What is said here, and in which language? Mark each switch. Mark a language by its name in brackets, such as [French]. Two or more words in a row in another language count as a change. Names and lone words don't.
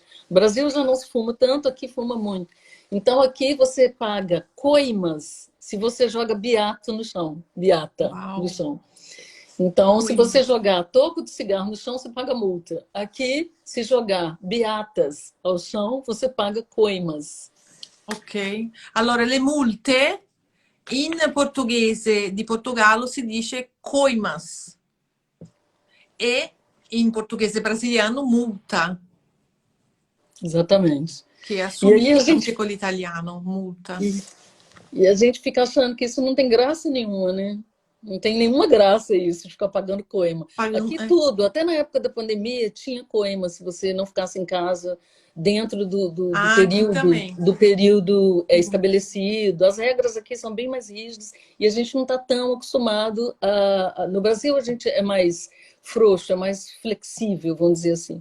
[Portuguese] No Brasil já não se fuma tanto, aqui fuma muito. Então aqui você paga coimas se você joga beata no chão, beata no Uau. chão. Então, se Ui. você jogar toco de cigarro no chão, você paga multa. Aqui, se jogar beatas ao chão, você paga coimas. Ok. [Italian] Allora, le multe in portoghese di Portogallo si dice coimas e in portoghese brasiliano multa, [Portuguese] Exatamente. [Italian] che [Portuguese] E aí a [Italian] assomiglia anche [Portuguese] gente, [Italian] con l'italiano, multa. [Portuguese] e a gente fica achando que isso não tem graça nenhuma, né? Não tem nenhuma graça isso, de ficar pagando coima. [Italian] Pagano- [Portuguese] Aqui tudo, até na época da pandemia, tinha coima se você não ficasse em casa dentro Ah, aqui também. do período estabelecido. As regras aqui são bem mais rígidas e a gente não está tão acostumado no Brasil a gente é mais frouxo, é mais flexível, vamos dizer assim,